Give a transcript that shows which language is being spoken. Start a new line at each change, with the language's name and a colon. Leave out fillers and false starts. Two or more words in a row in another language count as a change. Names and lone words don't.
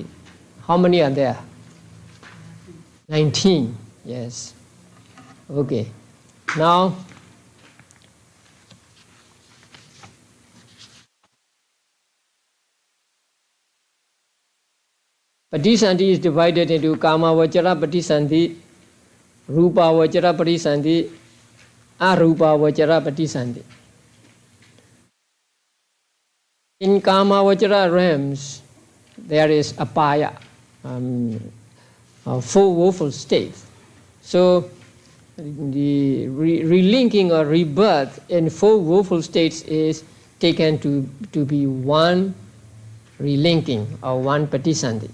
English: How many are there? 19, yes. Okay. Now, Patisandhi is divided into
Pali: Kama Vachara Patisandhi, Rupa Vachara Patisandhi, Arupa Vachara Patisandhi.
English: In Kamavajara realms, there is apaya, four woeful states. So the relinking or rebirth in four woeful states is taken to be one relinking or one patisandhi.